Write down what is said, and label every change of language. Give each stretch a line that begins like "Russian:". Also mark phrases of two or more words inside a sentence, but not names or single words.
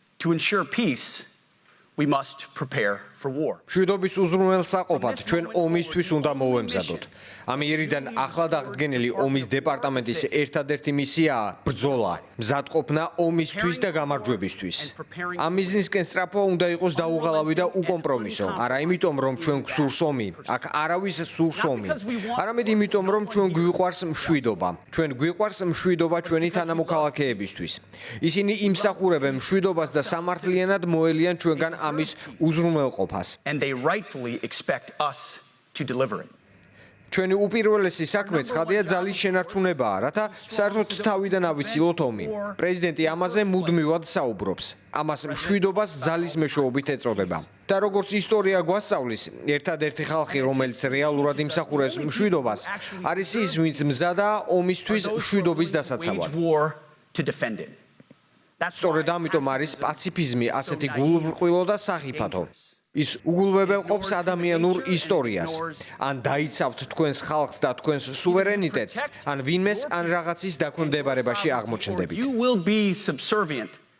English: To ensure peace, we must prepare for war.
Georgian: მშვიდობის უზრუნველსაყოფად ჩვენ ომისთვის უნდა მოვემზადოთ. ამიერიდან ახლად აღდგენილი ომის დეპარტამენტის ერთადერთი მისიაა ბრძოლა, მზადყოფნა ომისთვის და გამარჯვებისთვის. ამ მიზნისკენ სწრაფვა უნდა იყოს დაუღალავი და უკომპრომისო, არა იმიტომ რომ ჩვენ გვსურს ომი, აქ არავის სურს ომი, არამედ იმიტომ რომ ჩვენ გვიყვარს მშვიდობა. ჩვენ გვიყვარს მშვიდობა ჩვენი თანამოქალაქეებისთვის. ისინი იმსახურებენ მშვიდობას და სამართლიანად მოელიან ჩვენგან ამის უზრუნველყოფას.
English: And they rightfully expect us to deliver it.
Georgian: ჩვენი უპირველესი საქმე ცხადია ძალის შენარჩუნებაა, რათა საერთოდ თავიდან ავიცილოთ ომი. პრეზიდენტი ამაზე მუდმივად საუბრობს. ამას მშვიდობას ძალის მეშვეობით ეწოდება. და როგორც ისტორია გვასწავლის, ერთადერთი ხალხი, რომელიც რეალურად იმსახურებს მშვიდობას, არის ის, ვინც მზადაა ომისთვის მშვიდობის დასაცავად. სწორედ ამიტომ არის პაციფიზმი ასეთი გულუბრყვილო და სახიფათო. ის უგულვებელყოფს ადამიანურ ისტორიას. ან დაიცავთ თქვენს ხალხს და თქვენს სუვერენიტეტს, ან ვინმეს ან რაღაცის დაქვემდებარებაში აღმოჩნდებით.
English: You will be subservient